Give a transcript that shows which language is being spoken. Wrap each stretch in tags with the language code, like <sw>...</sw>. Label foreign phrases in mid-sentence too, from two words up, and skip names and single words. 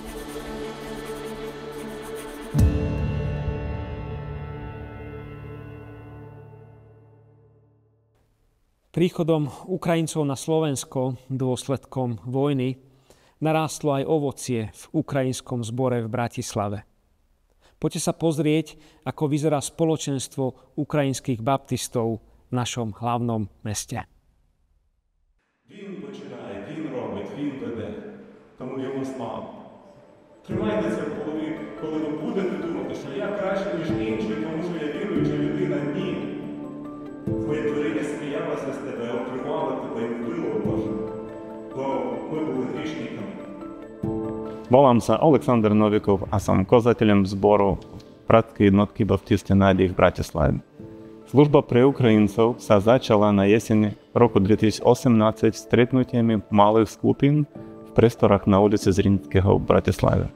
<sk>Príchodom Ukrajincov na Slovensko dôsledkom vojny narástlo aj ovocie v ukrajinskom zbore v Bratislave. Poďte sa pozrieť, ako vyzerá spoločenstvo ukrajinských baptistov v našom hlavnom meste.</sk> <uk>Він починає, він робить, він веде. Тому йому слава. Тримайте це в голові, коли ви будете думати, що я краще, ніж інший, тому що я віруюча людина. Ні. Твоє творіння сміялося з тебе, обривало тебе і вбило, Боже. Бо ми були грішниками.</uk> <sk>Volám sa Oleksandr Novikov a som kozateľom zboru Bratskej jednotky Baptisty Nádej v Bratislave. Služba pre Ukrajincov sa začala na jeseň roku 2018 stretnutiami malých skupín v priestorách na ulici Zrinského v Bratislave.</sk>